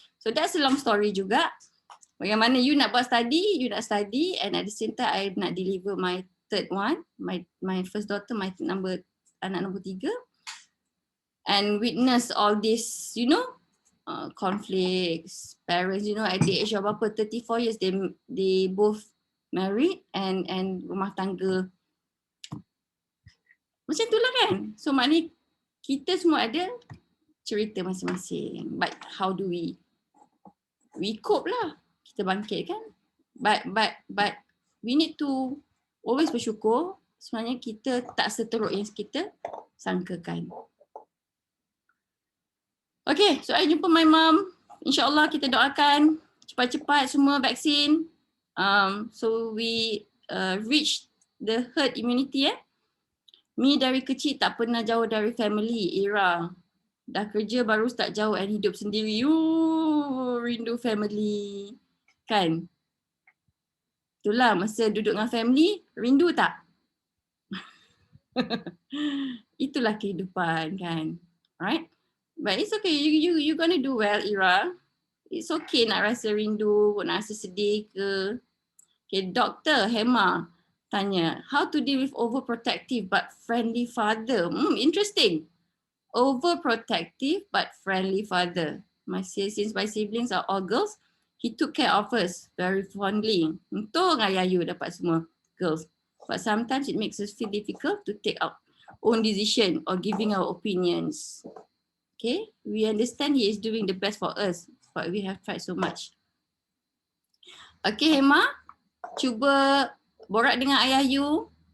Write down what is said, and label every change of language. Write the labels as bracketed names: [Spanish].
[English] So that's a long story [Malay] juga. Bagaimana [English] you [Malay] nak buat [English] study, you nak study, and at the same time I nak deliver my third one, my first daughter, [Malay] anak nombor 3. [English] And witness all this, conflicts, parents, at the age of 34 years, they both married and [Malay] rumah tangga. Macam itulah kan. So maknanya kita semua ada cerita masing-masing. [English] But how do we cope lah. [Malay] Kita bangkit kan. [English] But we need to always [Malay] bersyukur. Sebenarnya kita tak seteruk yang kita sangkakan. [English] Okay, so I [Malay] jumpa [English] my mum. [Malay] InsyaAllah kita doakan cepat-cepat semua vaksin. [English] So we reach the herd immunity [Malay] Me dari kecil tak pernah jauh dari family, Ira. Dah kerja baru start jauh and hidup sendiri. Rindu family. Kan? Itulah masa duduk dengan family, rindu tak? Itulah kehidupan kan. Right? [English] But it's okay, you gonna do well, Ira. It's okay [Malay] nak rasa rindu, nak rasa sedih ke. [English] Okay, Dr. Hema tanya, how to deal with overprotective but friendly father? Interesting. Overprotective but friendly father. Since my siblings are all girls, he took care of us very fondly. [Malay] Untung ayah you dapat semua [English] girls. But sometimes it makes us feel difficult to take our own decision or giving our opinions. Okay, we understand he is doing the best for us, but we have tried so much. [Malay] Okay, Hema, cuba borak dengan ayah you.